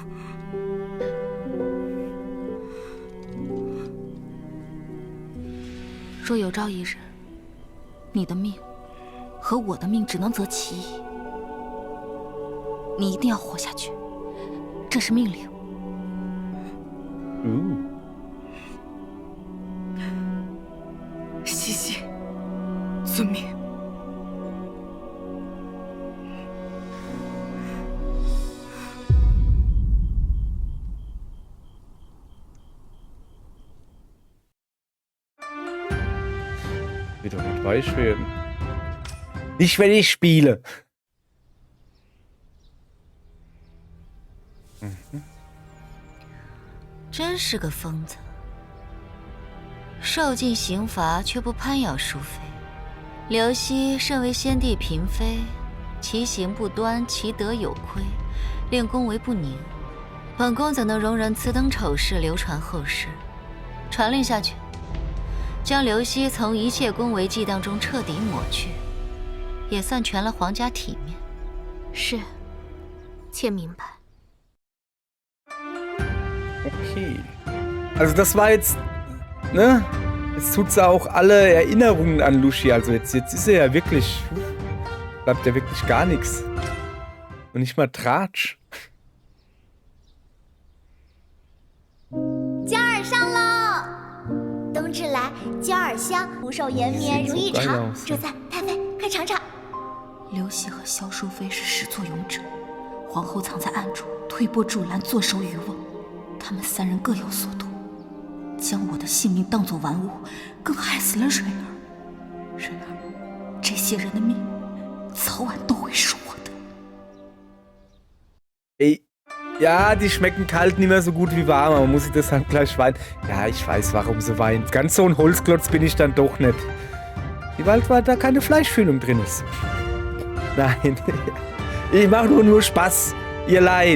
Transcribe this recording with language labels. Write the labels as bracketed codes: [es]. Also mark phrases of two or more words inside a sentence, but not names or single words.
[zh] 若有朝一日，你的命和我的命只能择其一，你一定要活下去，这是命令。西西，遵命。 [de] Wird doch nicht weich werden. Nicht, wenn ich spiele. Mhm. [zh] 真是个疯子，受尽刑罚却不攀咬淑妃。刘熙身为先帝嫔妃，其行不端，其德有亏，令宫为不宁。本宫怎能容忍此等丑事流传后世？传令下去。将刘熙从一切宫闱忌当中彻底抹去，也算全了皇家体面。是，妾明白。 [de] Okay. Also das war jetzt, ne? Jetzt tut sie auch alle Erinnerungen an Lushi. Also jetzt ist er ja wirklich, bleibt ja wirklich gar nichts. Und nicht mal Tratsch. [zh] 江儿上喽！冬至来，江儿香，福寿延绵如一场。主子，太妃，快尝尝。刘熙和萧淑妃是始作俑者，皇后藏在暗处，推波助澜，坐收渔翁。他们三人各有所图，将我的性命当作玩物，更害死了蕊儿。这些人的命，早晚都会是我的。 [de] Ey, ja, die schmecken kalt nicht mehr so gut wie warm, aber muss ich das dann gleich weinen? Ja, ich weiß, warum sie weint. Ganz so ein Holzklotz bin ich dann doch nicht. Die Wald, weil da keine Fleischfüllung drin ist. Nein, ich mache nur Spaß, ihr Leid.